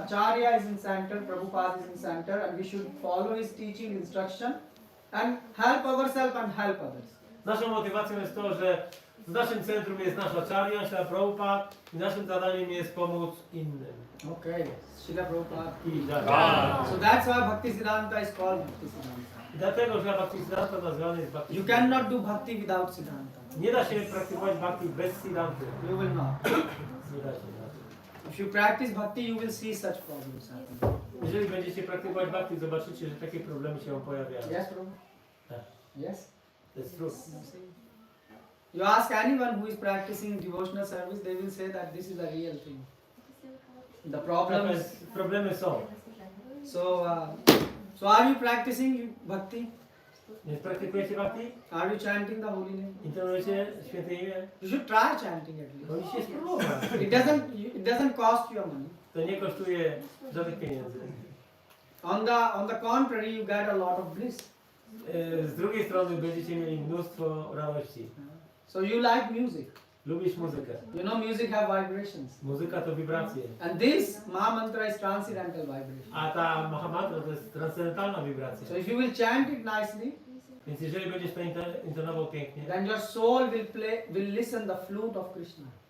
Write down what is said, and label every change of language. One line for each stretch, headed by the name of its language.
English: Acharya is in center, Prabhupada is in center, and we should follow his teaching, instruction, and help ourselves and help others.
Polish: Naszą motywacją jest to, że w naszym centrum jest nasza Acharya, Srila Prabhupada i naszym zadaniem jest pomóc innym.
English: Okay, Srila Prabhupada.
Polish: I tak.
English: So that's why Bhaktisiddhanta is called Bhaktisiddhanta.
Polish: I dlatego, że Bhaktisiddhanta nazwany jest
English: You
Polish: Bhaktisiddhanta.
English: cannot do bhakti without Siddhanta.
Polish: Nie da się praktykować bhakti bez Siddhanty.
English: You will not.
Polish: Nie da się.
English: If you practice bhakti, you will see such problems happening.
Polish: Jeżeli będziecie praktykować bhakti, zobaczycie, że takie problemy się pojawiają.
English: Yes, Prabhu?
Polish: Tak.
English: Yes? That's true. You ask anyone who is practicing devotional service, they will say that this is a real thing. The problems.
Polish: Problemy są.
English: So are you practicing bhakti?
Polish: Nie praktykujecie bhakti?
English: Are you chanting the holy name?
Polish: Intonujecie święte imię?
English: You should try chanting at least.
Polish: Powinniście spróbować.
English: It doesn't cost you money.
Polish: To nie kosztuje żadnych pieniędzy.
English: On the contrary, you get a lot of bliss.
Polish: Z drugiej strony będziecie mieli mnóstwo radości.
English: So you like music.
Polish: Lubisz muzykę.
English: You know music have vibrations.
Polish: Muzyka to wibracje.
English: And this Maha Mantra is transcendental vibration.
Polish: A ta Mahamantra to jest transcendentalna wibracja.
English: So if you will chant it nicely,
Polish: Więc jeżeli będziesz to intonował pięknie,
English: then your soul will listen the flute of Krishna.